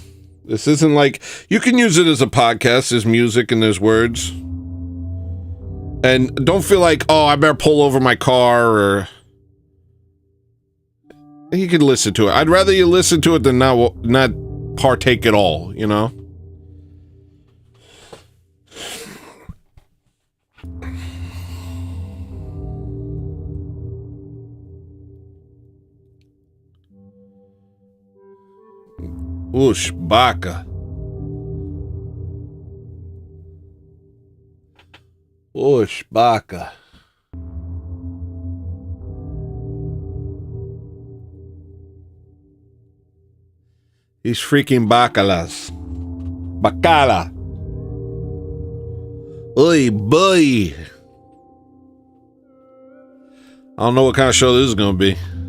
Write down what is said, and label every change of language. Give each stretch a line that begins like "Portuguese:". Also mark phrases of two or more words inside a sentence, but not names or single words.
English: This isn't like, you can use it as a podcast, there's music and there's words. And don't feel like, oh, I better pull over my car, or... You can listen to it. I'd rather you listen to it than not partake at all, you know? Oosh, baka. Oosh, baka. These freaking bacalas. Bacala. Oy, boy. I don't know what kind of show this is going to be.